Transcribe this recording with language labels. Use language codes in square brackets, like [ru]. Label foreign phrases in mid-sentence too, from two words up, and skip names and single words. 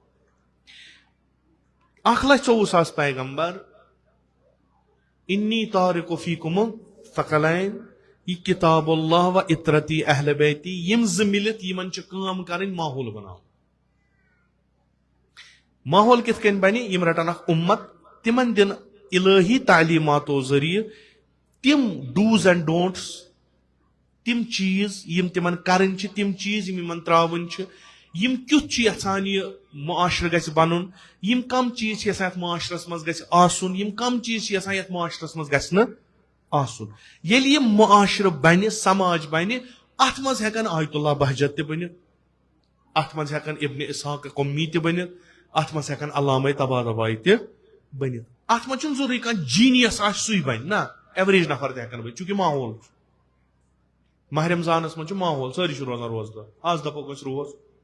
[ks] 1,24,000 پیغمبر [ar] انی تارک فیکم ثقلین [ks] یہ [ar] کتاب اللہ و اطرتی اہل بیتی [ks] یم زٕ ملت یمن چھِ کٲم کرٕنۍ ماحول بناو ماحول کِتھ کٔنۍ بنہِ یم رٹن اکھ امت تمن دِن الہی تعلیماتو ذریعہ تم [en] dos and don'ts [ks] تم چیز یم تمن کرٕنۍ چھِ تم چیز یم یمن تراوٕنۍ چھِ یم کیُتھ چھُ یژھان یہ معاشرٕ گژھِ بنُن یم کم چیز چھِ یژھان یتھ معاشرس منٛز گژھِ آسُن یم کم چیز چھِ یژھان یتھ معاشرس منٛز گژھِ نہٕ آسُن ییٚلہِ یہِ معاشرٕ بنہِ سماج بنہِ اتھ منٛز ہٮ۪کن آیت اللہ بہجت تہِ بٔنِتھ اتھ منٛز ہٮ۪کن ابن اسحاق قمی تہِ بٔنِتھ اتھ منٛز ہٮ۪کن علامہ طباطبائی تہِ بٔنِتھ اتھ منٛز چھُنہٕ ضروٗری کانٛہہ جیٖنیس آسہِ سُے بنہِ نہ ایوریج نفر تہِ ہٮ۪کن بٔنِتھ چونکہِ ماحول چھُ ماہ رمضانس منٛز چھُ ماحول سٲری چھِ روزان روزدار آز دپو أسۍ روز